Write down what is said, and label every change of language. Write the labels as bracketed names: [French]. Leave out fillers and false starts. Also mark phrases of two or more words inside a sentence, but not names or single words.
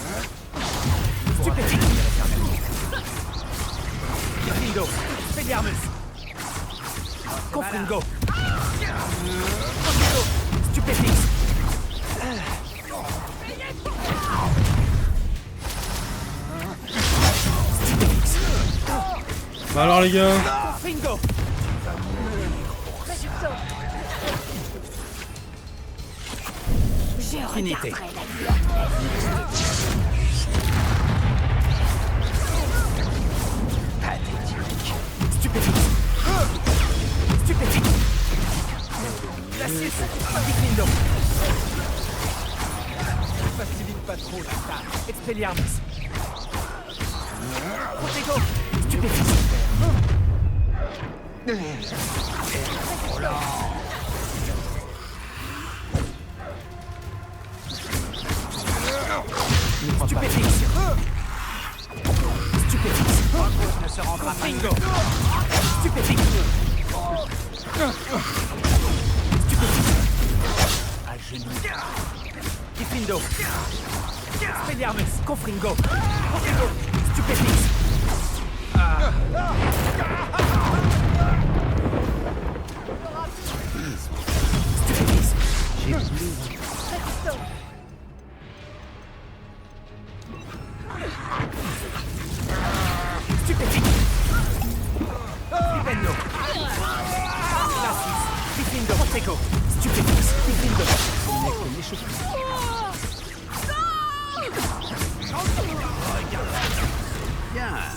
[French] Confringo. Spelliarmus. Confringo. Confringo. Stupéfix. Bah alors les gars. Confringo. Unité. Pathétique. Stupéfix. Stupéfix. Glacius. Ifindo. Facilite pas trop la tâche. Expelliarmus. Protego. Stupéfix. Stupéfix. Stupéfix. Ne se rendra pas. Bingo. Stupéfix. Stupéfix. À genoux. Ifindo. Spelliarmus. Confringo. Confringo. Stupéfix. Stupéfix. J'ai oublié. Stupéfix. Ibenno. Glacius. Ifindo. Protego. Stupéfix. Ifindo. Bien.